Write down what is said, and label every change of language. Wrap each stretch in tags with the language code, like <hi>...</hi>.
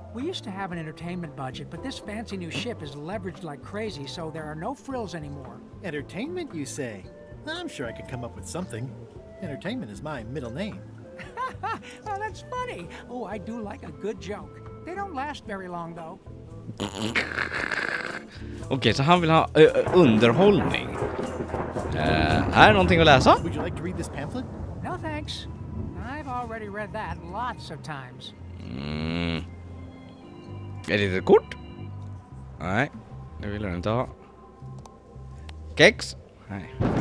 <en>We used to have an entertainment budget, but this fancy new ship is leveraged like crazy, so there are no frills anymore. Entertainment, you say? I'm sure I could come up with something. Entertainment is my middle name. Well, that's funny. Oh, I do like a good joke. They don't last very long, though.</en> <sv>Okej, så han vill ha underhållning. Är det någonting att läsa?</sv> <en>Would you like to read this pamphlet? No thanks. I've already read that lots of times.</en> <sv>Är det ett kort? Nej, det vill jag inte ha. Kex? Nej.</sv>